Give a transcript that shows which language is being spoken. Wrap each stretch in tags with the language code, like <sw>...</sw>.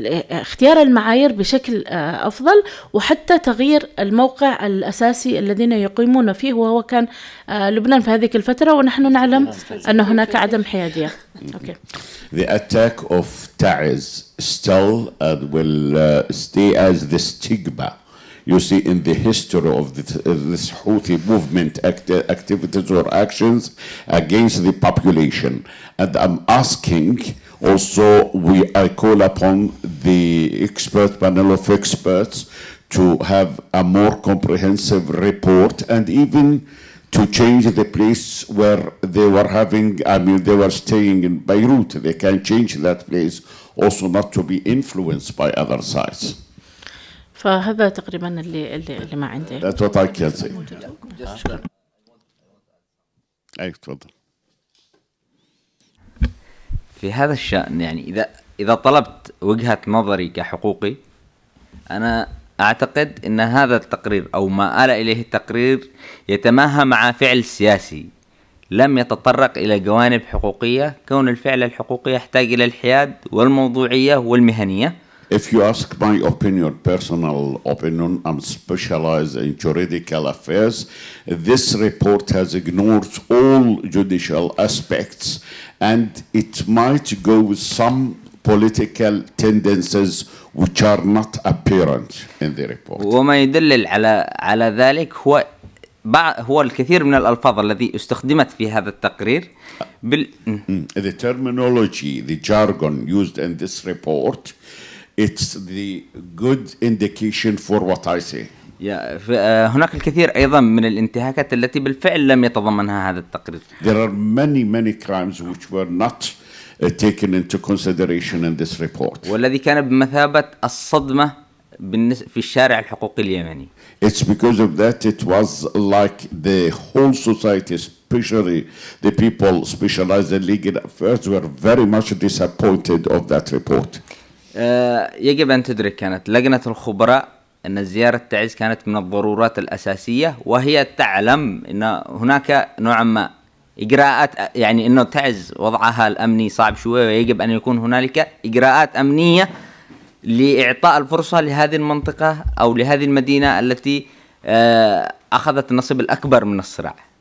<ar>اختيار المعايير بشكل أفضل، وحتى تغيير الموقع الأساسي الذين يقيمون فيه، وهو كان لبنان في هذه الفترة، ونحن نعلم أن هناك عدم حيادية.</ar> <en>Okay. The attack of Taiz still will stay as the stigma you see in the history of this Houthi movement activities or actions against the population. And I'm asking also, I call upon the expert panel of experts to have a more comprehensive report, and even to change the place where they were having, they were staying in Beirut. They can change that place also not to be influenced by other sides.</en> <ar>فهذا تقريبا اللي ما عندي.</ar> <en>That's what I can say.</en> <ar>أي تفضل. في هذا الشأن يعني إذا طلبت وجهة نظري كحقوقي، أنا أعتقد أن هذا التقرير أو ما آل إليه التقرير يتماهى مع فعل سياسي لم يتطرق إلى جوانب حقوقية، كون الفعل الحقوقي يحتاج إلى الحياد والموضوعية والمهنية.</ar> <en>If you ask my opinion, personal opinion, I'm specialized in juridical affairs. This report has ignored all judicial aspects, and it might go with some political tendencies which are not apparent in the report.</en> <ar>وما يدل على ذلك هو الكثير من الألفاظ التي استخدمت في هذا التقرير.</ar> <en>The terminology, the jargon used in this report, it's the good indication for what I say.</en> <ar>هناك الكثير أيضا من الانتهاكات التي بالفعل لم يتضمنها هذا التقرير.</ar> <en>There are many crimes which were not taken into consideration in this report.</en> <ar>والذي كان بمثابة الصدمة في الشارع الحقوقي اليمني.</ar> <en>It's because of that it was like the whole society, especially the people specialized in legal affairs, were very much disappointed of that report.</en> <ar>يجب أن تدرك كانت لجنة الخبراء أن زيارة تعز كانت من الضرورات الأساسية، وهي تعلم أن هناك نوعا ما إجراءات، يعني أنه تعز وضعها الأمني صعب شوية، ويجب أن يكون هنالك إجراءات أمنية لإعطاء الفرصة لهذه المنطقة أو لهذه المدينة التي أخذت النصيب الأكبر من الصراع.</ar>